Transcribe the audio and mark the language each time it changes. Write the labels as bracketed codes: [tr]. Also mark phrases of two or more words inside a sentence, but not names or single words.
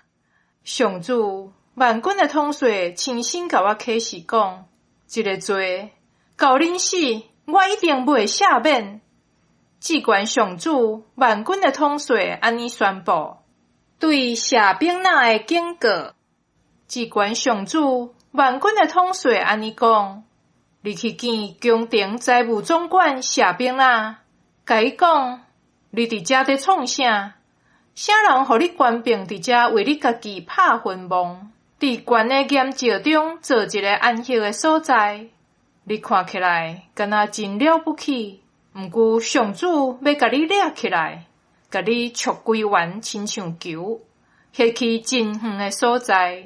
[nan] 上主万军的统帅亲身甲我启示讲，这个罪到恁死，我一定袂赦免。至高上主万军的统帅安尼宣布，对射兵仔的警告。至高上主万军的统帅安尼讲，你去见宫廷财务总管射兵仔，甲伊讲，你伫遮伫创啥？啥人互你官兵伫遮为你家己拍坟墓？伫悬的岩石中做一个安息的所在，你看起来敢若真了不起。毋过上主要甲你掠起来，甲你戳规丸亲像球，迄去真远的所在。